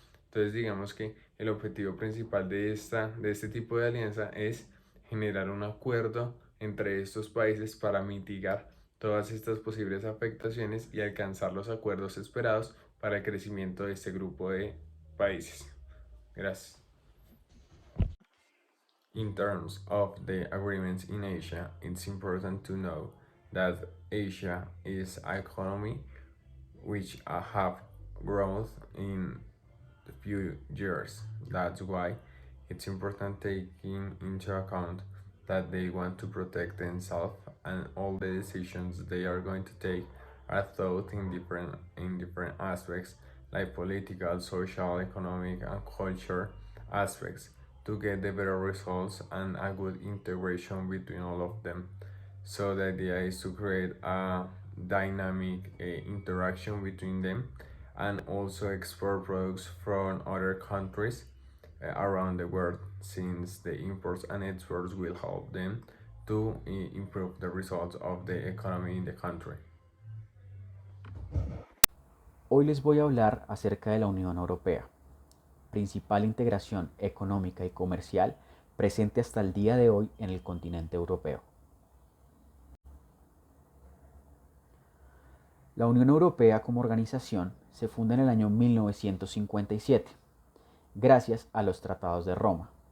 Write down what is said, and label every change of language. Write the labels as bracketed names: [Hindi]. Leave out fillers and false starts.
[Spanish] Entonces digamos que el objetivo principal de este tipo de alianza es generar un acuerdo entre estos países para mitigar todas estas posibles afectaciones y alcanzar los acuerdos esperados para el crecimiento de este grupo de países. Gracias. [English] In terms of the agreements in Asia, it's important to know that Asia is an economy which have growth in the few years. That's why it's important taking into account that they want to protect themselves and all the decisions they are going to take are thought in different aspects like political, social, economic and culture aspects to get the better results and a good integration between all of them. So the idea is to create a dynamic interaction between them and also export products from other countries around the world, since the imports and exports will help them to improve the results of the economy in the country. [Spanish] Hoy les voy a hablar acerca de la Unión Europea, principal integración económica y comercial presente hasta el día de hoy en el continente europeo. La Unión Europea como organización se funda en el año 1957, gracias a los Tratados de Roma.